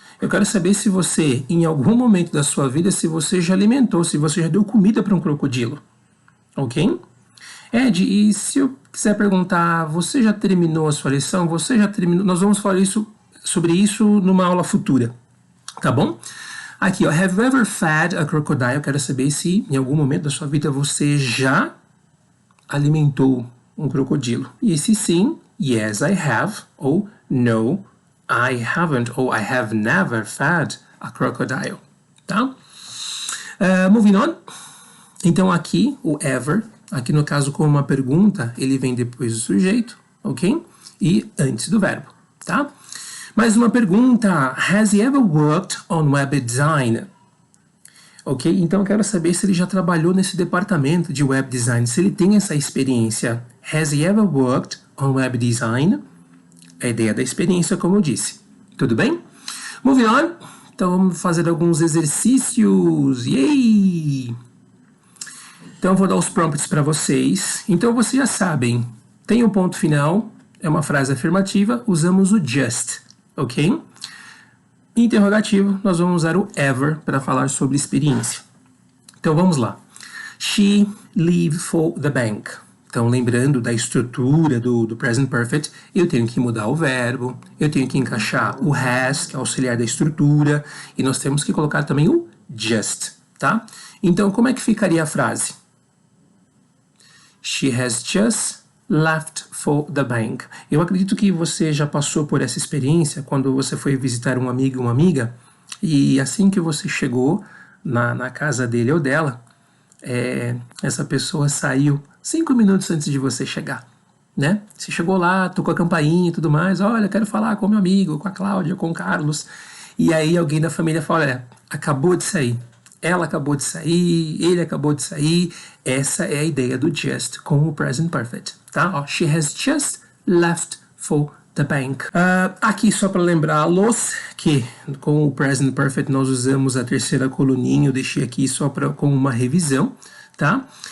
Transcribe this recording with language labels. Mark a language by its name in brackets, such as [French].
[Portuguese] Eu quero saber se você, em algum momento da sua vida, se você já alimentou, se você já deu comida para um crocodilo. Ok? Ed, e se eu quiser perguntar, você já terminou a sua lição? Você já terminou? Nós vamos falar sobre isso numa aula futura, tá bom? Aqui, ó, [English] have you ever fed a crocodile? [Portuguese] Eu quero saber se em algum momento da sua vida você já alimentou um crocodilo. E se sim, [English] yes, I have, ou no, I haven't, ou I have never fed a crocodile, tá? Moving on. [Portuguese] Então aqui, o ever, aqui no caso como uma pergunta, ele vem depois do sujeito, ok? E antes do verbo, tá? Mais uma pergunta, [English] has he ever worked on web design? [Portuguese] Ok, então eu quero saber se ele já trabalhou nesse departamento de web design, se ele tem essa experiência. [English] Has he ever worked on web design? [Portuguese] A ideia da experiência, como eu disse. Tudo bem? [English] Moving on. [Portuguese] Então vamos fazer alguns exercícios. Yay! Então eu vou dar os prompts para vocês. Então vocês já sabem, tem um ponto final, é uma frase afirmativa, usamos o just, ok? Interrogativo, nós vamos usar o ever para falar sobre experiência. Então vamos lá. [English] She leave for the bank. [Portuguese] Então lembrando da estrutura do present perfect, eu tenho que mudar o verbo, eu tenho que encaixar o has, que é auxiliar da estrutura, e nós temos que colocar também o just, tá? Então como é que ficaria a frase? [English] She has just left for the bank. [Portuguese] Eu acredito que você já passou por essa experiência quando você foi visitar um amigo ou uma amiga e assim que você chegou na casa dele ou dela, essa pessoa saiu 5 minutos antes de você chegar, né? Você chegou lá, tocou a campainha e tudo mais, olha, quero falar com meu amigo, com a Cláudia, com o Carlos, e aí alguém da família fala, olha, acabou de sair. Ela acabou de sair, ele acabou de sair. Essa é a ideia do just com o present perfect, tá? [English] Ó, she has just left for the bank. [Portuguese] Aqui só para lembrá-los que com o present perfect nós usamos a terceira coluninha. Eu deixei aqui só com uma revisão, tá?